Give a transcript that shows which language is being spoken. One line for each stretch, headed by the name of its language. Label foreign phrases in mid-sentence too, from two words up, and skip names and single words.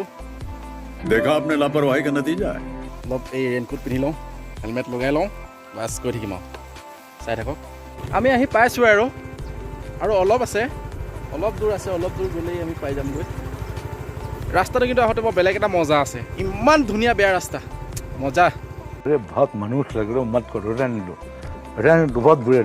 Hindi: देखा आपने लापरवाही का नतीजा है
Assamese: অলপ এই ৰেইনকোট পিন্ধি লওঁ হেলমেট লগাই লওঁ বাছ গৈ থাকিম আৰু চাই থাকক আমি আহি পাইছোঁ আৰু অলপ আছে অলপ দূৰ আছে অলপ দূৰ গ'লেই আমি পাই যামগৈ ৰাস্তাটো কিন্তু আহোঁতে বৰ বেলেগ এটা মজা আছে ইমান ধুনীয়া বেয়া ৰাস্তা মজা
Hindi: अरे बहुत मनुष्य लग रहे हो मत करो रहने दो बहुत बुरे